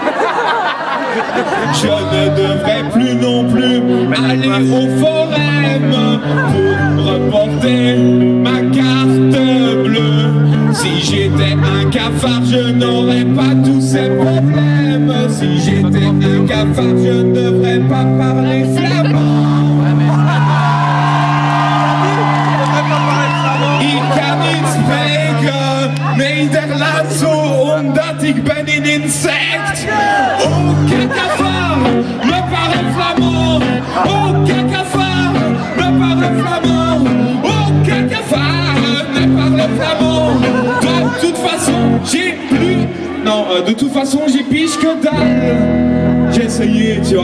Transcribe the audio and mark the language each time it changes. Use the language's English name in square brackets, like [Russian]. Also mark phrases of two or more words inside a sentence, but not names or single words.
[French] Je ne devrais plus non plus aller au forum pour reporter ma carte bleue. Si j'étais un cafard, je n'aurais pas tous ces problèmes. Si j'étais un cafard, je ne devrais pas parler flamand. [German] Ich kann nicht [Dutch] spreken Nederlands omdat ik ben een insect. [French] Oh cacafard, ne parle flamand. Oh cacafard, ne parle flamand. Oh cacafard, ne parle flamand. De toute façon, j'ai plus... Non, de toute façon, j'ai pige que dalle. J'ai essayé, tu vois.